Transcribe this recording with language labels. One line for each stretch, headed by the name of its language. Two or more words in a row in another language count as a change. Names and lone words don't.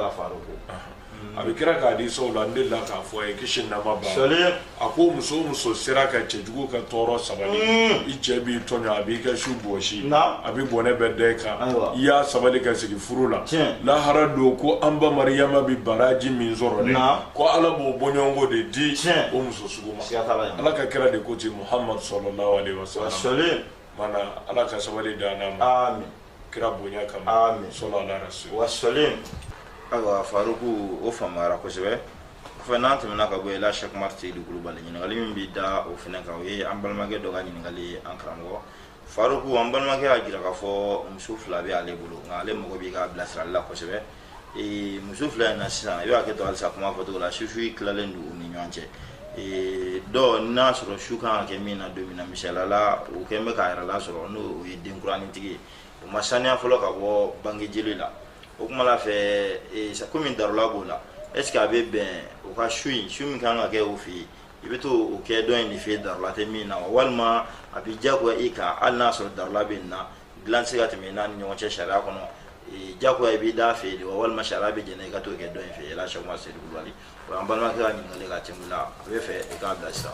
Bambara: a bɛ kira k'a di sɔw la n delila k'a fɔ a ye kisi nama ba a ko muso muso sera ka cɛjugu ka tɔɔrɔ sabali i cɛ b'i tɔɲɔ a b'i ka su bɔsi a bɛ bɔnɛ bɛ da i kan i y'a sabali ka sigi furu la lahara don ko an ba Mariyama bɛ baraji min sɔrɔ dɛ ko Ala b'o bɔɲɔgɔnko de di o muso sugu ma Ala ka kira de ko ten Muhammad
Arabic: صلى الله عليه وسلم
Bambara: mana Ala ka sabali d'an ma kira bonya kama
Arabic: صلى الله عليه وسلم
Bambara: awa Faruku o famara kosɛbɛ fɛn n'an tɛmɛna ka bɔ yen la Cheikh Umar Seidu Kulubali ɲininkali min bɛ da o fɛnɛ kan o ye an balimakɛ dɔ ka ɲininkali ye an karamɔgɔ Faruku an balimakɛ y'a jira k'a fɔ muso fila bɛ ale bolo nka ale mago b'i ka bilasirali la kosɛbɛ muso fila in na sisan i b'a kɛ to halisa kuma fɔcogo la su tilalen don u ni ɲɔgɔn cɛ dɔw n'a sɔrɔ su kan ka kɛ min na don min na misaliyala o kɛn bɛ k'a yɛrɛ lasɔrɔ n'o ye denkuranintigi ye o ma saniya fɔlɔ ka bɔ bange jeli la o kuma la fɛ komi darola b'o la
French: est ce que
Bambara: a bɛ bɛn o ka su min kan ka kɛ o fɛ yen i bɛ to o kɛ dɔ in de fɛ darola tɛ min na walima a bɛ diyagoya i kan hali n'a sɔrɔ darola bɛ nin na dilan tɛ se ka tɛmɛ i n'a ni ɲɔgɔn cɛ sariya kɔnɔ diyagoya i b'i da fɛ de wa walima sariya bɛ jɛnɛ i ka t'o kɛ dɔ in fɛ yala Cheikh Umar Seidu Kulubali o an balimakɛ ka ɲininkali ka tɛmɛ la a bɛ fɛ i k'a bilasira.